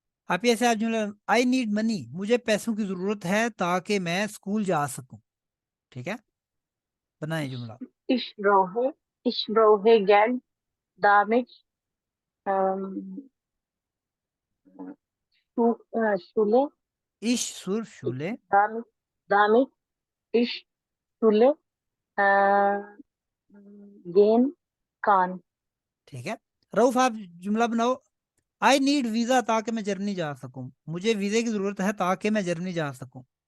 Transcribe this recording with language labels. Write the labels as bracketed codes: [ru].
[hi] आप ऐसे आप जुमला, [en] I need money, [hi] मुझे पैसों की जरूरत है ताकि मैं स्कूल जा सकूं। ठीक है, बनाए जुमला। [de] Ich brauche, ich brauche Geld, damit ähm, Schule, इश सुर शूले। damit, damit ich Schule äh, gehen kann. [hi] ठीक है, रऊफ आप जुमला बनाओ। [en] I need visa [hi] ताकि मैं जर्मनी जा सकूं, मुझे वीजे की जरूरत है ताकि मैं जर्मनी जा सकूं।